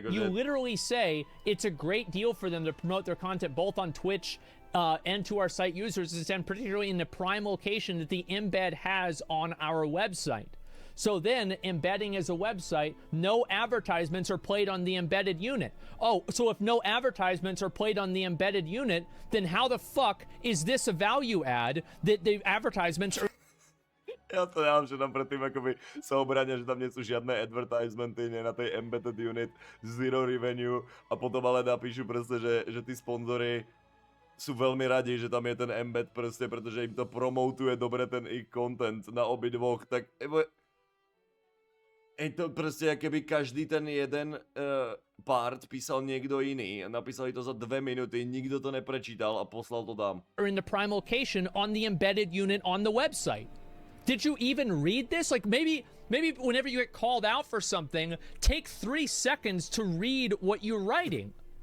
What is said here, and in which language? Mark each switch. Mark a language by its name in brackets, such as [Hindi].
[English] You literally say it's a great deal for them to promote their content both on Twitch and to our site users, and particularly in the prime location that the embed has on our website. So then, embedding as a website, no advertisements are played on the embedded unit. Oh, so if no advertisements are played on the embedded unit, then how the fuck is this a value add that the advertisements are... [Slovak] Ja to dám, že tam predtým akoby sa obrania, že tam nie sú žiadne advertisementy, nie na tej embedded unit, zero revenue a potom ale napíšu proste, že tí sponzory sú veľmi radi, že tam je ten embed proste, pretože im to promotuje dobre ten ich content na obidvoch, tak... Je to prostě, jak keby každý ten jeden part písal někdo jiný. Napísali to za 2 minuty, nikdo to neprečítal a poslal to tam. [English] In the prime location on the embedded unit on the website. Did you even read this? Like maybe whenever you get called out for something, take 3 seconds to read what you're writing.